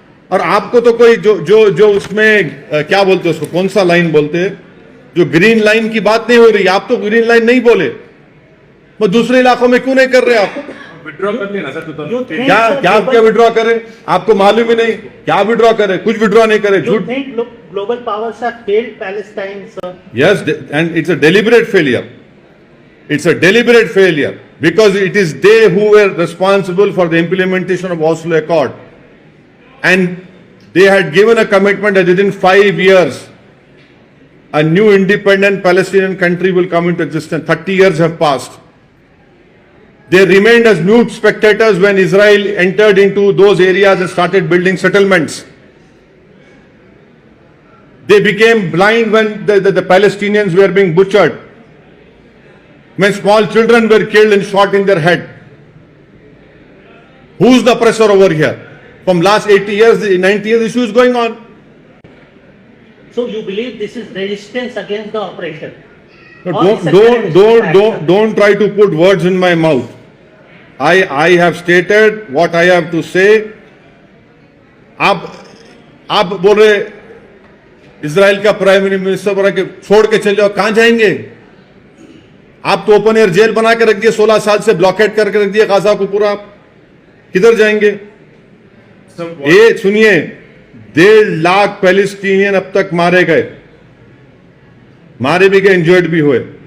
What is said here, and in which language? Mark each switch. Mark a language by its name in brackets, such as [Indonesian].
[Hindi] और आपको तो कोई जो उसमें क्या बोलते हैं उसको, कौन सा लाइन बोलते हैं, जो ग्रीन लाइन की बात नहीं हो रही, आप तो ग्रीन लाइन नहीं बोले, वो दूसरे इलाकों में क्यों नहीं कर रहे आप? विड्रॉ कर लिया ना सर। क्या विड्रॉ करें? आपको मालूम ही नहीं क्या विड्रॉ करे, कुछ विड्रॉ नहीं करे, झूठ। [English] global powers have failed Palestine, sir. Yes, and it's a deliberate failure. It's a deliberate failure because it is they who were responsible for the implementation of Oslo Accord. And they had given a commitment that within 5 years a new independent Palestinian country will come into existence. 30 years have passed. They remained as mute spectators when Israel entered into those areas and started building settlements. They became blind when the Palestinians were being butchered, when small children were killed and shot in their head. Who's the oppressor over here? From last 80 years, 90 years, issue is going on. So you believe this is resistance against the oppression? No, Or it's a terrorist act? don't try to put words in my mouth. I have stated what I have to say. [Hindi] आप बोल रहे Israel का prime minister बोल रहा कि छोड़ के चले जाओ, कहां जाएंगे? आप तो ओपन एयर जेल बना के रख दिए, 16 साल से ब्लॉकेट करके रख दिए गाजा को पूरा, किधर जाएंगे? ये सुनिए, 1.5 लाख पैलेस्टीनियन अब तक मारे गए, मारे भी गए, इंजर्ड भी हुए।